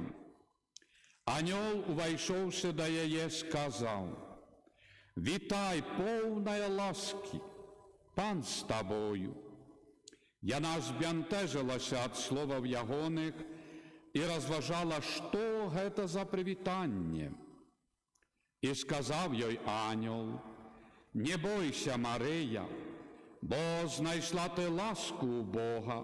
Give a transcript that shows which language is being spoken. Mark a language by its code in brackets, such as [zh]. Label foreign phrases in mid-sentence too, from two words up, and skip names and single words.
[uk] Аньол, увайшовши до її, сказав: «Вітай, повна ласки, Пан з тобою». [be] Яна збянтэжылася ад словаў ягоных і разважала, што гэта за прывітанне. І сказаў ёй ангел: «Не бойся, Марыя, бо знайшла ты ласку у Бога.